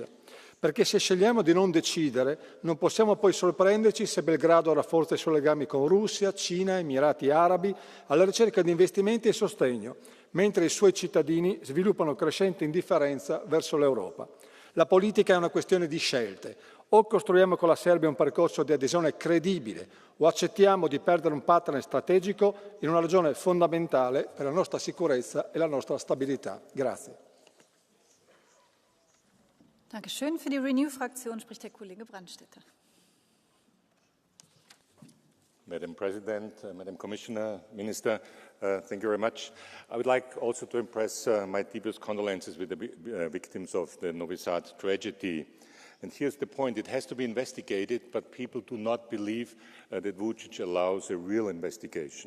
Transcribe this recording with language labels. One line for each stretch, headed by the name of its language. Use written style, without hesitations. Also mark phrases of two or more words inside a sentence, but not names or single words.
Italian: Perché se scegliamo di non decidere, non possiamo poi sorprenderci se Belgrado rafforza i suoi legami con Russia, Cina, Emirati Arabi, alla ricerca di investimenti e sostegno, mentre i suoi cittadini sviluppano crescente indifferenza verso l'Europa. La politica è una questione di scelte. O costruiamo con la Serbia un percorso di adesione credibile, o accettiamo di perdere un partner strategico in una regione fondamentale per la nostra sicurezza e la nostra stabilità. Grazie.
German: Dankeschön. Für die Renew-Fraktion spricht der Kollege Brandstätter.
English: Madam President, Madam Commissioner, Minister, thank you very much. I would like also to express my deepest condolences with the victims of the Novi Sad tragedy. And here's the point, it has to be investigated, but people do not believe that Vučić allows a real investigation.